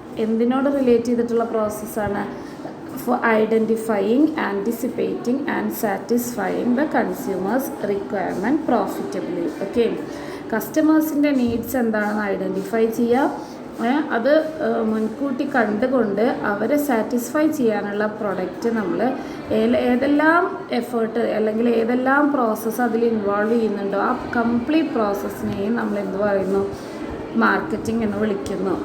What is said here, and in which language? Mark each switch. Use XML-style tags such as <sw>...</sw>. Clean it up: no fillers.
<ml>എന്തിനോട് relate ചെയ്തിട്ടുള്ള പ്രോസസ്സാണ്?</ml> <en>for identifying, anticipating and satisfying the consumer's requirement profitably.</en> <ml>Okay, കസ്റ്റമേഴ്സിൻ്റെ needs എന്താണെന്ന് identify ചെയ്യുക, അത് മുൻകൂട്ടി കണ്ടുകൊണ്ട് അവരെ സാറ്റിസ്ഫൈ ചെയ്യാനുള്ള പ്രൊഡക്റ്റ് നമ്മൾ ഏതെല്ലാം എഫേർട്ട് അല്ലെങ്കിൽ ഏതെല്ലാം പ്രോസസ്സ് അതിൽ ഇൻവോൾവ് ചെയ്യുന്നുണ്ടോ ആ കംപ്ലീറ്റ് പ്രോസസ്സിനെയും നമ്മൾ എന്ത് പറയുന്നു മാർക്കറ്റിംഗ് എന്ന് വിളിക്കുന്നു.</ml>